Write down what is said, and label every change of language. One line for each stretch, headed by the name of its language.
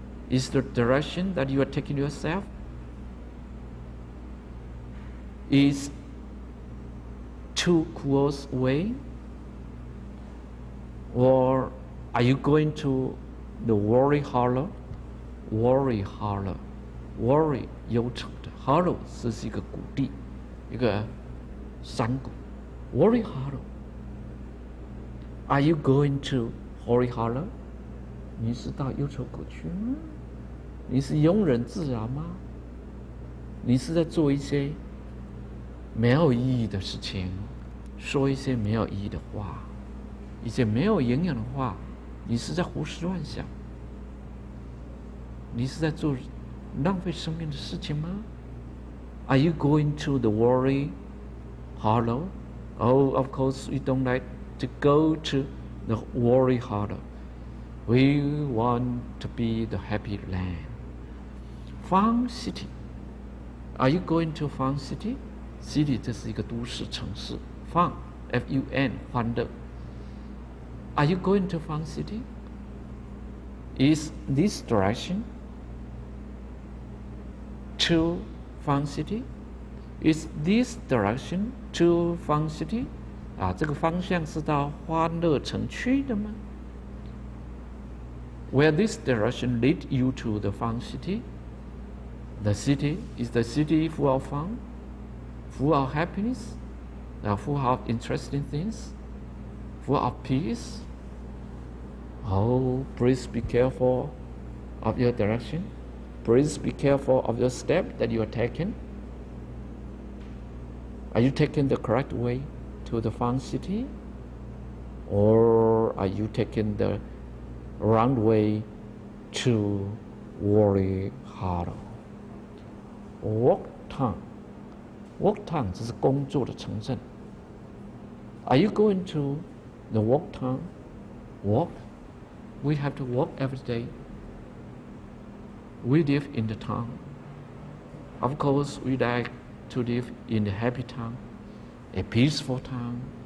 English: Is the direction that you are taking yourself is too close away? Or are you going to the worry hollow? Worry hollow.
Chinese: Worry 忧愁的 hollow 这是一个谷地，一个山谷。
English: Worry hollow. Are you going to worry hollow?
Chinese: 你是到忧愁谷去吗？你是庸人自扰吗？你是在做一些没有意义的事情，说一些没有意义的话，一些没有营养的话，你是在胡思乱想，你是在做浪费生命的事情吗？
English: Are you going to the worry hollow? Oh, of course, we don't like to go to the worry hollow. We want to be the happy land. Fun city. Are you going to fun city?
Chinese: City 这是一个都市城市。
English: Fun, F-U-N, 欢乐。 Are you going to fun city? Is this direction to fun city? Is this direction to fun city?
Chinese: 这个方向是到欢乐城区的吗？
English: Will this direction lead you to the fun city? The city is the city full of fun, full of happiness, full of interesting things, full of peace. Oh, please be careful of your direction. Please be careful of your step that you are taking. Are you taking the correct way to the fun city? Or are you taking the wrong way to worry hollow? Work town.
Chinese: Work town 这是工作的城镇。
English: Are you going to the work town? Work? We have to work every day. We live in the town. Of course, we like to live in a happy town, a peaceful town,